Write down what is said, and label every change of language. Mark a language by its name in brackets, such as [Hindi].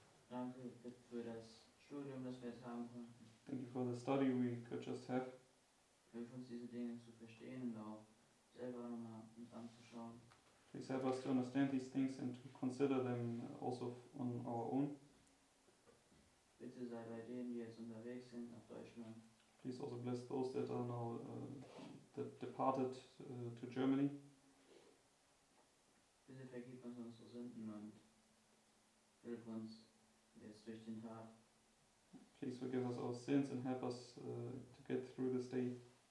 [German] danke für das Studium, das wir jetzt haben konnten. [English] thank you for the study we could just have. [German] Hilf uns, diese Dinge zu verstehen und auch selber nochmal uns anzuschauen. [English] Please help us to understand these things and to consider them also on our own. [German] Bitte Bitte sei bei denen, die jetzt unterwegs sind nach Deutschland. [English] Please also bless those that are now departed to Germany. [German] Bitte vergib uns unsere Sünden und hilf uns jetzt durch den Tag. [English] Please forgive us our sins and help us to get through this day.